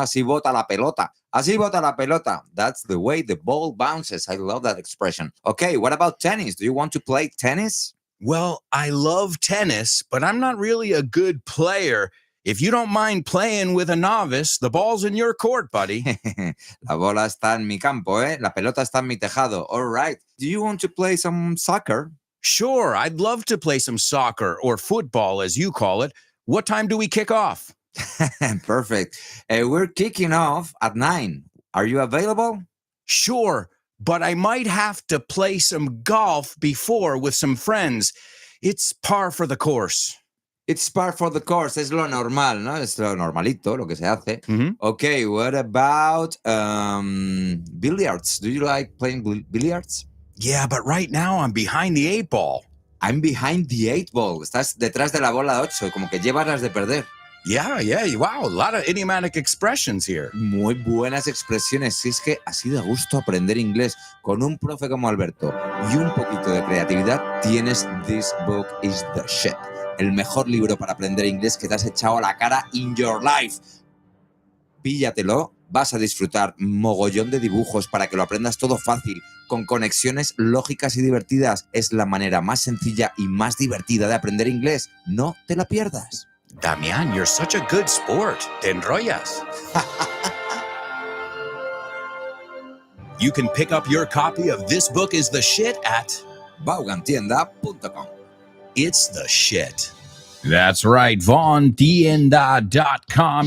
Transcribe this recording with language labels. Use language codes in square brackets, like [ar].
[es] Así bota la pelota. Así bota la pelota. [en] That's the way the ball bounces. I love that expression. Okay, what about tennis? Do you want to play tennis? Well, I love tennis, but I'm not really a good player. If you don't mind playing with a novice, the ball's in your court, buddy. [es] La bola está en mi campo, ¿eh? La pelota está en mi tejado. [en] All right. Do you want to play some soccer? Sure, I'd love to play some soccer or football, as you call it. What time do we kick off? Perfect. We're kicking off at 9. Are you available? Sure, but I might have to play some golf before with some friends. It's par for the course. It's par for the course. [es] Es lo normal, ¿no? Es lo normalito, lo que se hace. Mm-hmm. [en] Okay, what about billiards? Do you like playing billiards? Yeah, but right now I'm behind the 8 ball. I'm behind the 8 ball. [es] Estás detrás de la bola 8, como que llevas las de perder. [en] Yeah. Wow, a lot of idiomatic expressions here. [es] Muy buenas expresiones. Si es que así da gusto aprender inglés con un profe como Alberto y un poquito de creatividad, tienes This Book is the Shit. El mejor libro para aprender inglés que te has echado a la cara [en] in your life. [es] Píllatelo, vas a disfrutar mogollón de dibujos para que lo aprendas todo fácil, con conexiones lógicas y divertidas. Es la manera más sencilla y más divertida de aprender inglés. No te la pierdas. [en] Damian, you're such a good sport. [es] Te enrollas. [en] You can pick up your copy of This Book is the Shit at Vaughantienda.com. It's the shit. That's right, VaughanTienda.com.